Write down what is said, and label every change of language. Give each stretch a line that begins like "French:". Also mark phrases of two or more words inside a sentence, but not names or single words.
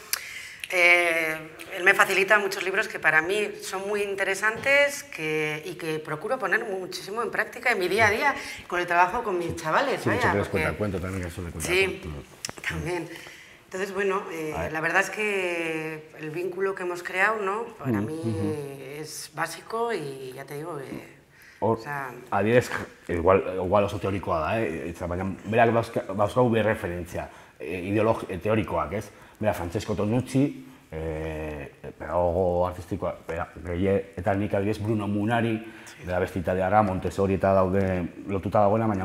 Spanish: Él me facilita muchos libros que para mí son muy interesantes y que procuro poner muchísimo en práctica en mi día a día con el trabajo con mis chavales. Sí, mucho que les cuenta el cuento también, eso de cuenta el cuento. Sí, también. Entonces, la verdad es que el vínculo que hemos creado, ¿no? Para mí es básico y ya te digo
Basque: adibidez, igual oso teorikoa da, baina berak dauzkau bi referentzia teorikoak, ez? Bera, Francesco Tonucci, pedagogo artistikoa, eta nik adibidez Bruno Munari, bera beste italiara, Montessori eta daude lotuta dagoena, baina